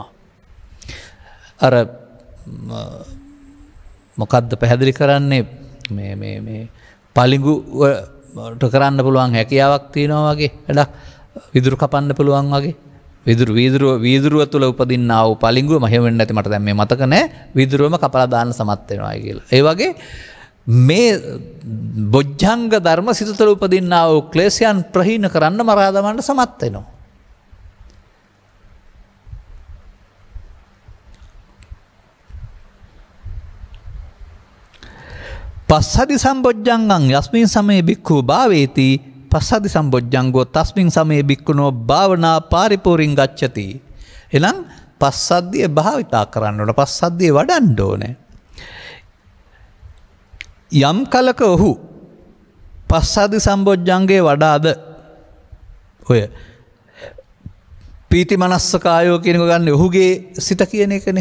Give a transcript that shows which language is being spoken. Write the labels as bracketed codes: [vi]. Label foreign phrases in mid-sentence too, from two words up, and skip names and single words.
[si] අර මොකද්ද පැහැදිලි කරන්නේ මේ පලිඟු කරන්න පුළුවන් හැකියාවක් තියෙනවා වගේ වැඩක් විදුරු කපන්න පුළුවන් වගේ වීදුරුව තුළ උපදින්නා වූ පලිඟුව මහෙම වෙන්නේ නැති මට දැන් මේ මතක නැහැ වීදුරුවම කපලා දාන්න සමත් වෙනවා කියලා. ඒ වගේ මේ බොජ්ජංග ධර්ම සිත තුළ උපදින්නා වූ ක්ලේශයන් ප්‍රහීන කරන්න මරා දමන්න සමත් වෙනවා. [pi] පස්සදි සම්බොජ්ජංගං යස්මින් සමේ බික්ඛු භාවේති පස්සදි සම්බොජ්ජංගෝ තස්මින් සමේ බික්ඛුනෝ භාවනා පාරිපූර්ණං ගච්ඡති. [si] එනම් පස්සද්ධිය භාවිතා කරන්න ඕන. පස්සද්ධිය වඩන්න ඕනේ. යම් කලක ඔහු පස්සදි සම්බොජ්ජංගේ වඩාද ඔය [pi] පීති මනස්ස කායෝ [si] කියනක ගන්න ඔහුගේ සිත කියන එකනේ.